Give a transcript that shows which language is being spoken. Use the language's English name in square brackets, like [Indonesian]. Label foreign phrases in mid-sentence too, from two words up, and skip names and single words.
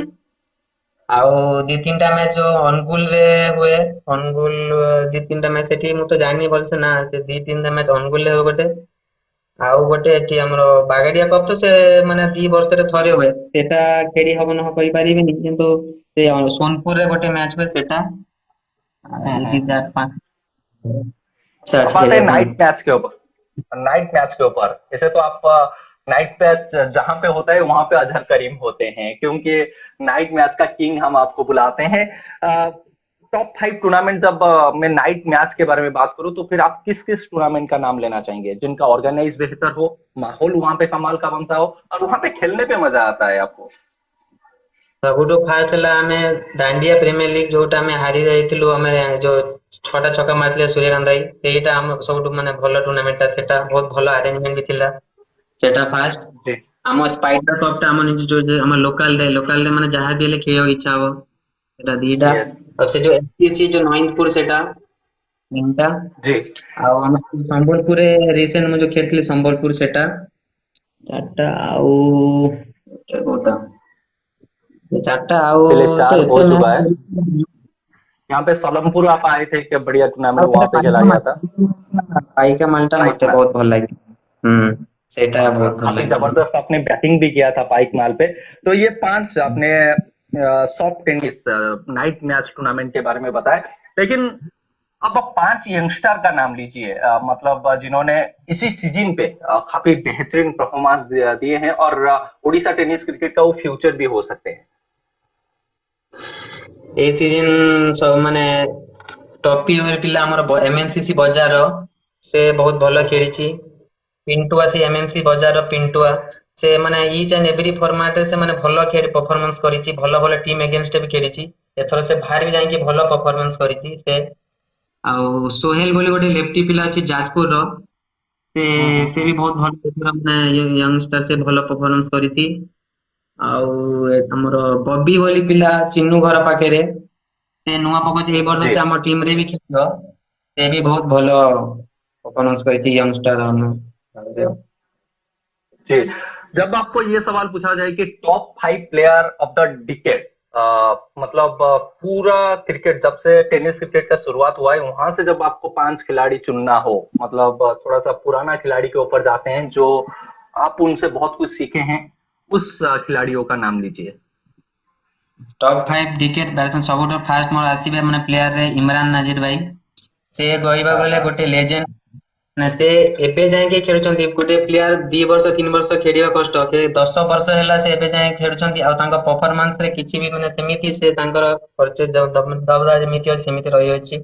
[Odia] ଆଉ 2-3ଟା ମ୍ୟାଚ ଯୋଉ ଅନୁଗୁଳ ରେ ହୁଏ, ଅନୁଗୁଳ 2-3ଟା ମ୍ୟାଚ ସେଠି ମୁଁ ତ ଜାଣିନି ଭଲସେ ନା, ସେ 2-3ଟା ମ୍ୟାଚ ଅନୁଗୁଳ ରେ ହବ ଗୋଟେ। ଆଉ ଗୋଟେ ଏଠି ଆମର ବାଗାଡିଆ କପ୍ ତ ସେ ମାନେ 2 ବର୍ଷରେ ଥରେ ହୁଏ, ସେଟା ଖେଳି ହବ ନ କହିପାରିବିନି, କିନ୍ତୁ ସେ ସୋନପୁରରେ ଗୋଟେ ମ୍ୟାଚ ହୁଏ ସେଟା। हम्म ଏଇ हम्म 2-4-5 ଇଚ୍ଛା [Hindi] अब [Odia] ଅଛି [Hindi] आते हैं [Odia] ଖେଳିବା ପାଇଁ। [Hindi] नाइट मैच के ऊपर। नाइट मैच के ऊपर ऐसे तो आप नाइट मैच जहां पे होता है वहां पे अजहर करीम होते हैं, क्योंकि नाइट मैच का किंग हम आपको बुलाते हैं। [English] top 5 tournament [Hindi] जब मैं नाइट मैच के बारे में बात करूं, तो फिर आप किस किस टूर्नामेंट का नाम लेना चाहेंगे जिनका ऑर्गेनाइज बेहतर हो, माहौल वहां पे कमाल का बनता हो, और वहां पे खेलने पे मजा आता है आपको। [Odia] ସବୁଠୁ ଫାଷ୍ଟ ହେଲା ଆମେ ଦାଣ୍ଡିଆ ପ୍ରିମିୟର ଲିଗ, ଯୋଉଟା ଆମେ ହାରି ଯାଇଥିଲୁ। ଆମେ ଯୋଉ 6ଟା ଛକା ମାରିଥିଲେ ସୂର୍ଯ୍ୟକାନ୍ତ ଭାଇ, ସେଇଟା ଆମ ସବୁଠୁ ମାନେ ଭଲ ଟୁର୍ଣ୍ଣାମେଣ୍ଟ ଟା। ସେଟା ବହୁତ ଭଲ ଆରେଞ୍ଜମେଣ୍ଟ ବି ଥିଲା। ସେଟା ଫାଷ୍ଟ। [Hindi] जी। [Odia] ଆମ ସ୍ପାଇଡର କପ୍ ଟା ଆମ ନିଜ ଯୋଉ ଆମ ଲୋକାଲ ରେ ମାନେ ଯାହା ବି ହେଲେ ଖେଳିବାକୁ ଇଚ୍ଛା ହବ, ସେଟା 2ଟା। [Hindi] यस। [Odia] ଆଉ ସେ ଯୋଉ ଏଫସିସି ଯୋଉ ନଇନପୁର ସେଟା। ତିନିଟା। [Hindi] जी [Odia] ଆଉ ଆମ ସମ୍ବଲପୁରରେ ରିସେଣ୍ଟ ମୁଁ ଯୋଉ ଖେଳିଥିଲି ସମ୍ବଲପୁର ସେଟା ଚାରିଟା। ଆଉ ଗୋଟେ କୋଉଟା ଏ ଚାରିଟା। ଆଉ [Hindi] चलिए [Odia] ତ [Hindi] 4 हो [Odia] ଏତେ [Hindi] चुका है। [Odia] ମ୍ୟାଚ୍। [Hindi] यहाँ पे सोलमपुर आप आए थे, क्या बढ़िया टूर्नामेंट [Odia] ଆଉ [Hindi] वहां [Odia] ଗୋଟେ [Hindi] पे खेला गया था। [Odia] ପାଇକା ମାଲଟା [Hindi] पाइक [Odia] ମତେ [Hindi] माल, [Odia] ବହୁତ ଭଲ ଲାଗେ। ହୁଁ, ସେଇଟା ବହୁତ ଭଲ [Hindi] काफी [Odia] ଲାଗିଥିଲା। [Hindi] जबरदस्त आपने बैटिंग भी किया था पाइक माल पे। तो ये 5 आपने [English] soft tennis night match tournament [Hindi] के बारे में बताया, लेकिन अब आप 5 यंगस्टर का नाम लीजिए, मतलब जिन्होंने इसी सीजन पे काफी बेहतरीन परफॉर्मेंस दिए हैं और उड़ीसा [English] tennis cricket [Hindi] का वो फ्यूचर भी हो सकते हैं। [Odia] ଏଇ ସିଜନ ସବୁ ମାନେ ଟପି ପିଲା ଆମର ଏମଏନସିସି ବଜାର ସେ ବହୁତ ଭଲ ଖେଳିଛି। ପିଣ୍ଟୁଆ ସେ ଏମଏନସି ବଜାର ପିଣ୍ଟୁଆ ସେ ମାନେ [English] each and every format [Odia] ରେ ସେ ମାନେ ଭଲ ଖେଳି ପରଫରମାନ୍ସ କରିଛି। ଭଲ ଭଲ [English] team against [Odia] ବି ଖେଳିଛି। ଏଥର ସେ ବାହାରେ ବି ଯାଇକି ଭଲ ପରଫରମାନ୍ସ କରିଛି ସେ। ଆଉ ସୋହେଲ ବୋଲି ଗୋଟେ ଲେଫ୍ଟି ପିଲା ଅଛି ଯାଜପୁରର, ସେ ସେ ବି ବହୁତ ଭଲ ଏଥର ମାନେ ୟଙ୍ଗଷ୍ଟର ସେ ଭଲ ପରଫରମାନ୍ସ କରିଛି। ଆଉ ଆମର ବବି ବୋଲି ପିଲା ଚିନୁ ଘର ପାଖରେ ସେ ନୂଆ ପକଉଛି ଏଇ ବର୍ଷ [Hindi] जी [Odia] ସେ ଆମ ଟିମ ରେ ବି ଖେଳିବ। ସେ ବି ବହୁତ ଭଲ ପରଫରମାନ୍ସ କରିଛି ୟଙ୍ଗଷ୍ଟର ଆମ। [Hindi] जी। जब आपको ये सवाल पूछा जाए कि [English] top 5 player of the decade, [Hindi] मतलब पूरा क्रिकेट जब से [English] tennis cricket [Hindi] का शुरुआत हुआ है वहां से जब आपको 5 खिलाड़ी चुनना हो, मतलब थोड़ा सा पुराना खिलाड़ी के ऊपर जाते हैं जो आप उनसे बहुत कुछ सीखे हैं, उस खिलाड़ियों का नाम लीजिए। [English] top 5 decade batsman [Odia] ସବୁଠୁ ଫାଷ୍ଟ ମୋର ଆସିବେ ମାନେ ପ୍ଲେୟାରରେ ଇମରାନ ନାଜିର ଭାଇ। ସେ କହିବାକୁ [Hindi] हाँ [Odia] ଗଲେ [Hindi] हाँ [Odia] ଗୋଟେ ଲେଜେଣ୍ଡ। ନା ସେ ଏବେ ଯାଇକି ଖେଳୁଛନ୍ତି। ଗୋଟେ ପ୍ଲେୟାର 2 ବର୍ଷ 3 ବର୍ଷ ଖେଳିବା କଷ୍ଟ, ସେ 10 ବର୍ଷ ହେଲା ସେ ଏବେ ଯାଏ ଖେଳୁଛନ୍ତି। ଆଉ ତାଙ୍କ ପରଫରମାନ୍ସ ରେ କିଛି भी ମାନେ ସେମିତି ସେ ତାଙ୍କର ପରିଚୟ ଦବଦବା ଯେମିତି ଅଛି ସେମିତି ରହିଅଛି।